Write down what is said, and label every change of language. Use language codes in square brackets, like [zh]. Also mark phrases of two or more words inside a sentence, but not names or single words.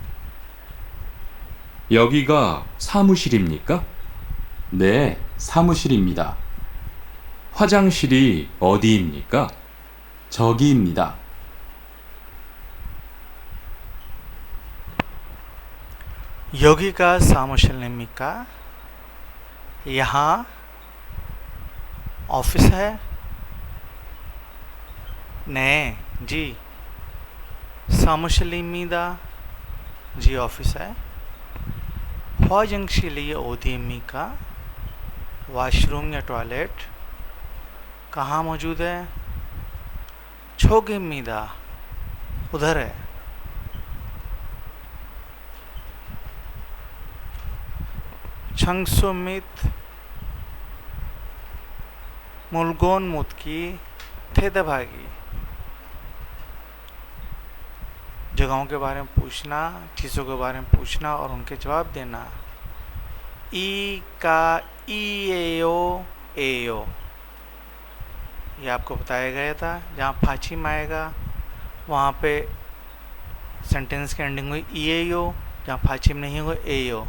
[ko] 여기가 사무실입니까? 네, 사무실입니다. 화장실이 어디입니까? 저기입니다. 여기가 사무실입니까? [hi] यहाँ ऑफिस है? 네, जी. 사무실입니다. जी ऑफिस है. [ko] 화장실이 어디입니까? [hi] वॉशरूम या टॉयलेट कहाँ मौजूद है? 저기입니다. उधर है. [ko] 청소 및 물건 묻기 대답하기. [hi] जगहों के बारे में पूछना, चीज़ों के बारे में पूछना और उनके जवाब देना. ई का ई एयो ये आपको बताया गया था. जहाँ फाचिम आएगा वहाँ पे सेंटेंस की एंडिंग हुई ई एयो, जहाँ फाचिम नहीं होगा एयो.